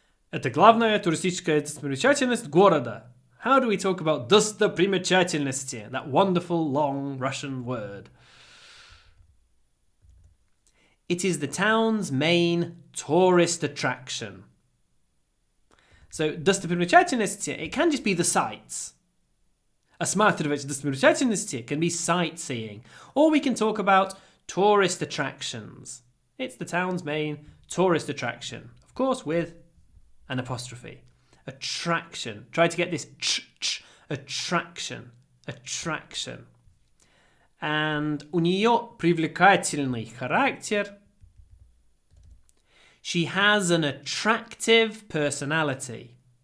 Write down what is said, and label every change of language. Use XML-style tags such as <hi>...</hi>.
<ru>Это главная туристическая достопримечательность города.</ru> <en>How do we talk about достопримечательности? That wonderful long Russian word. It is the town's main tourist attraction. So, достопримечательности, it can just be the sights.</en> <ru>Осматривать достопримечательности</ru> <en>can be sightseeing. Or we can talk about tourist attractions. It's the town's main tourist attraction. Of course, with an apostrophe. Attraction. Try to get this attraction. Attraction.</en> <ru>And у нее привлекательный характер.</ru> <en>She has an attractive personality.</en>